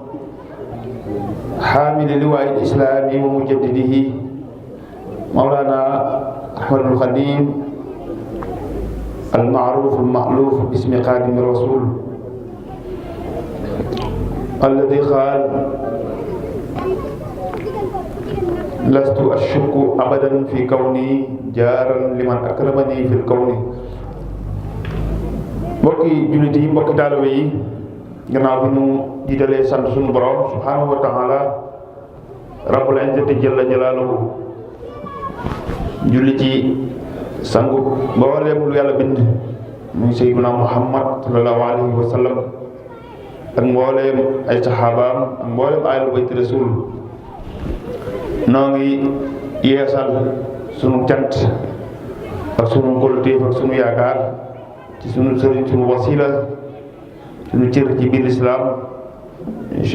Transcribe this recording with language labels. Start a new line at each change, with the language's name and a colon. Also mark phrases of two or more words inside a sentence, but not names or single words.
Arabic: حامل لواء الإسلام ومجدده مولانا أحمد الخديم المعروف المألوف باسم خادم الرسول الذي قال لست أشك أبدا في كوني جارا لمن أكرمني في الكون
Wolof: mbokki jullit yi mbokki taalibe yi gannaaw bi ñu jiitalee sant suñu borom
Arabic: سبحانه وتعالى رب العزة جل جلاله
Wolof: julli ci sangu mbooleem lu yàlla bind muy sayyiduna Muhammad
Arabic: صلى الله عليه وسلم
Wolof: ak mbooleem ay saxaabaam ak mbooleem
Arabic: أهل بيت رسول
Wolof: noo ngi yeesal sunu cant ak sunu kóoluteef ak sunu yaakaar ci sunu sëriñ sunu wasila sunu cër ci biir lislaam Cheikh